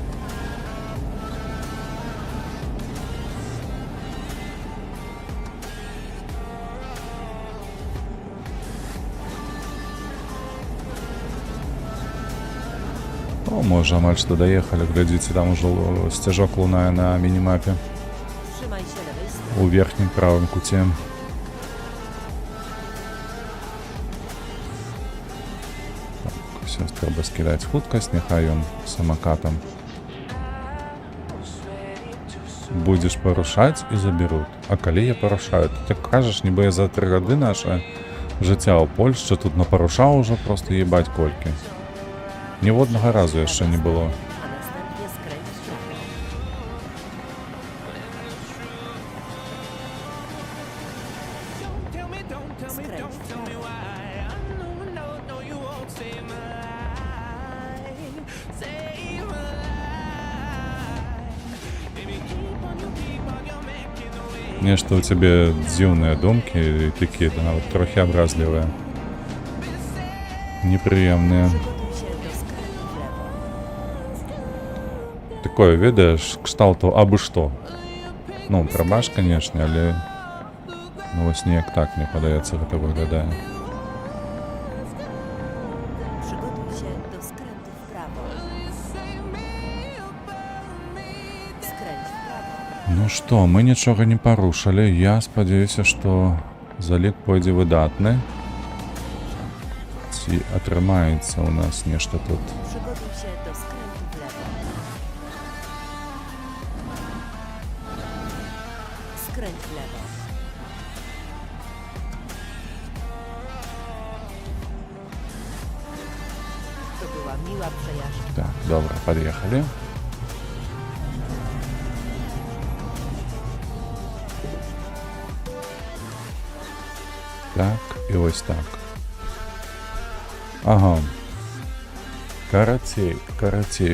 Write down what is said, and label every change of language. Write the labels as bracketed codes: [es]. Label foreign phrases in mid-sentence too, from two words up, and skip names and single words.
[be] О, можа, амаль што даехалі, глядзіце, там ужо сцяжок лунае на мінімапе [pl] Trzymaj się lewej strony. [be] у верхнім правым куце. Все, трэба скідаць хуткасць, няхай ён самакатам. Будзеш парушаць і заберут. А калі я парушаю, ты так кажаш, нібы я за 3 гады наше жыцця ў Польшчы тут напарушаў ужо просто ебаць колькі. Ніводнага разу яшчэ не было. [pl] A następnie skręć w prawo. Skręć w prawo. [be] Нешта ў цябе дзіўныя думкі і такія нават трохі абразлівыя. Непрыемныя. [pl] Przygotuj się do skrętu w lewo. [be] Такое, ведаеш, кшталту абы што. Ну, прабач, канешне, але ну вось неяк так, мне падаецца, гэта выглядае. [pl] Przygotuj się do skrętu w prawo. Skręć w prawo. [be] Ну што, мы нічога не парушылі. Я спадзяюся, што залік пойдзе выдатны. Ці атрымаецца ў нас нешта тут. [pl] Przygotuj się do skrętu w lewo. Skręć w lewo. To była miła przejażdżka. [be] Так, добра, пад'ехалі. Так, і ось так. Ага. Карацей.